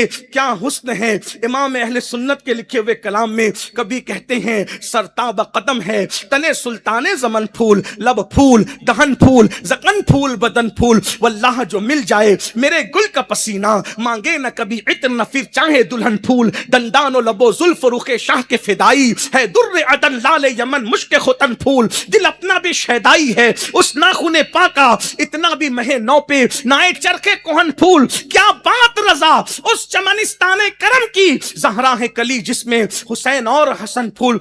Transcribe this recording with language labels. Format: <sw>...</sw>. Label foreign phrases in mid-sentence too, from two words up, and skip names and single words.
<ur>کیا حسن ہے امام اہل سنت کے لکھے ہوئے کلام میں. کبھی کہتے ہیں سرتاب قدم ہے تنے سلطان زمن پھول، لب پھول دہن پھول زکن پھول بدن پھول، واللہ جو مل جائے میرے گل کا پسینہ، مانگے نہ کبھی عطر نہ پھر چاہے دلہن پھول. دندان و لب و زلف رخ شاہ کے فدائی ہے، در عدن لال یمن مشک ختن پھول. دل اپنا بھی شیدائی ہے اس ناخن پاکا، اتنا بھی مہے نو پہ نائے چرخے کوہن پھول. کیا بات رضا اس چمنستان کرم کی، زہرا ہے کلی جس میں حسین اور حسن پھول.</ur>